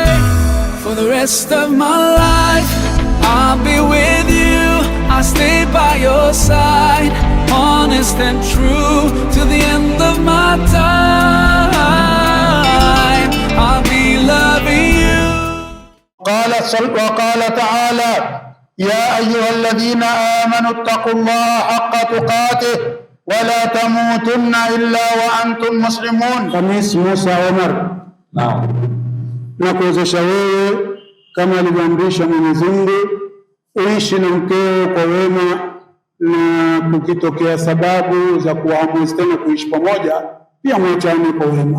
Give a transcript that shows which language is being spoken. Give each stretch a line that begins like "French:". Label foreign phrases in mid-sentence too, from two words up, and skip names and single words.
English: For the rest of my life, I'll be with you. I'll stay by your side, honest and true, to the end of my time. I'll be loving you.
Arabic: وقال تعالى: يا أيها الذين آمنوا اتقوا الله حق تقاته ولا تموتن إلا وأنتم مسلمون.
Swahili: Khamis Musa Omar. Naam. Nakuwezesha wewe kama alivyoamrisha Mwenyezi Mungu uishi na mkeo kwa wema, na kukitokea sababu za kuamua tena kuishi pamoja pia mwachane kwa wema.